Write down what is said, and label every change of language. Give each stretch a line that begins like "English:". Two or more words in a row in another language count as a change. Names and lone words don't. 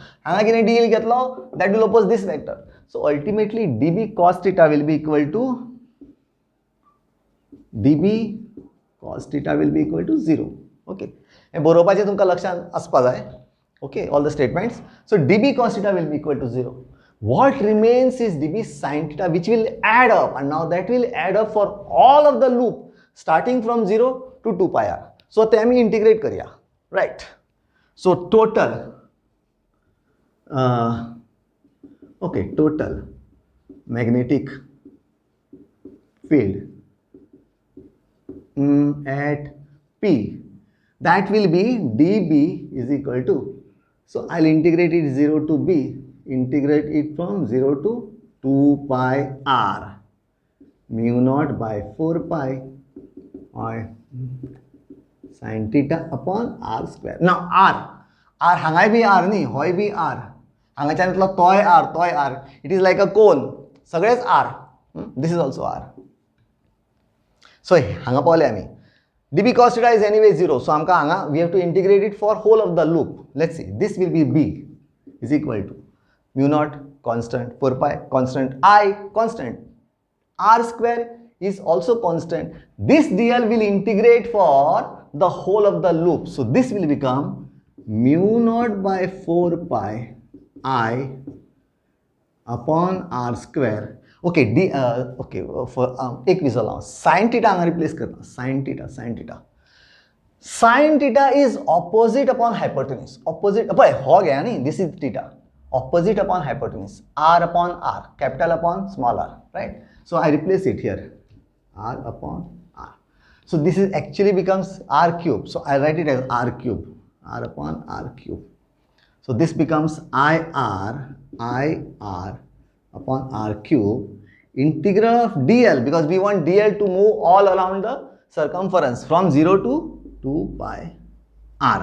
Konkani: हांगा कितें डी एल घेतलो
English: that will oppose this vector. So ultimately dB cos theta will be equal to dB cos theta will be equal to 0.
Konkani: Okay, हे बरोवपाचें तुमकां लक्षात आसपा जाय.
English: Okay, all the statements. So dB cos theta will be equal to 0. What remains is dB sin theta which will add up, and now that will add up for all of the loop starting from 0 to 2 pi r.
Konkani: So ते आमी integrate करूया. Right.
English: So total okay, total magnetic field at P, that will be dB is equal to, so I'll integrate it 0 to B, integrate it from 0 to 2 pi r mu naught by 4 pi or sin theta upon r square.
Konkani: Now r हांगाय बी r न्ही, होय बी r, हांगाच्यान येतलो तोय r,
English: it is like a cone,
Konkani: सगळेच r,
English: this is also r.
Konkani: सो हांगा पावले आमी.
English: dB cos theta is anyway 0, so
Konkani: आमकां हांगा
English: we have to integrate it for whole of the loop. Let's see, this will be b is equal to mu naught constant, 4 pi constant, I constant, r square is also constant. This dl will integrate for the whole of the loop, so this will become mu naught by 4 pi I upon r square.
Konkani: Okay, okay, for एक विसरलो हांव, sin theta हांगा रिप्लेस करता,
English: sin theta. Sin theta is opposite upon hypotenuse. Opposite,
Konkani: पळय हो घ्या न्ही,
English: this is theta. Opposite upon hypotenuse, r upon r, capital upon small r, right? So I replace it here, r upon r. So this is actually becomes r cube. So I write it as r cube, r upon r cube. So this becomes IR upon r cube, integral of dl, because we want dl to move all around the circumference from 0 to 2 pi r.